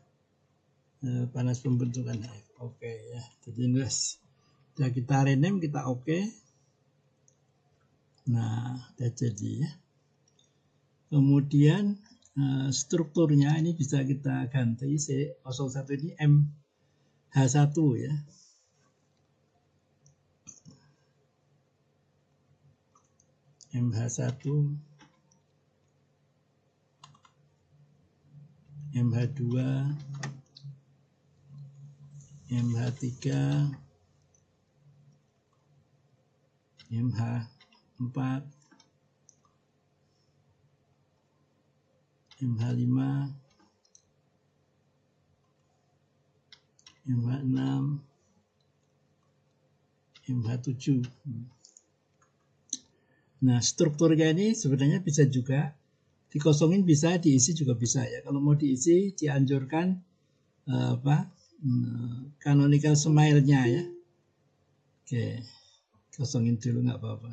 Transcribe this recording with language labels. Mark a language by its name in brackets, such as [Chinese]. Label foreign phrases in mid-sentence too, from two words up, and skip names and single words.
[Indonesian] Panas pembentukan F. Oke ya. Jadi sudah kita rename, kita oke. Nah, udah jadi ya. Kemudian strukturnya ini bisa kita ganti. C01 ini MH1 ya. MH1, MH2, MH3, MH4, MH5, MH6, MH7. Nah, strukturnya ini sebenarnya bisa juga dikosongin, bisa diisi juga bisa ya. Kalau mau diisi dianjurkan [English] canonical smile- [Indonesian] nya ya. Oke, kosongin dulu nggak apa-apa.